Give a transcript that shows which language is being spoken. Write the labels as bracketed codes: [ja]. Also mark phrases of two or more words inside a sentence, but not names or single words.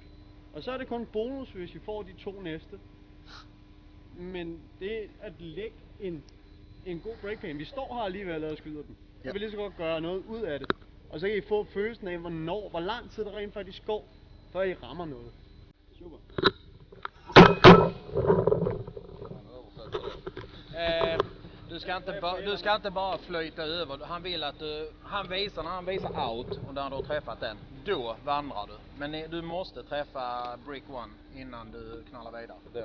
[da] Og så er det kun bonus, hvis I får de 2 næste. Men det at lægge en god breakpain. Vi står her alligevel og skyder den. Så vil lige så godt gøre noget ud af det. Og så kan I få følelsen af, hvor lang tid der rent faktisk går, før I rammer noget. Super. [sv] Du ska inte bara flyta över. Han vill att när han visar out och när du har träffat den, då vandrar du. Men du måste träffa brick 1 innan du knallar vidare.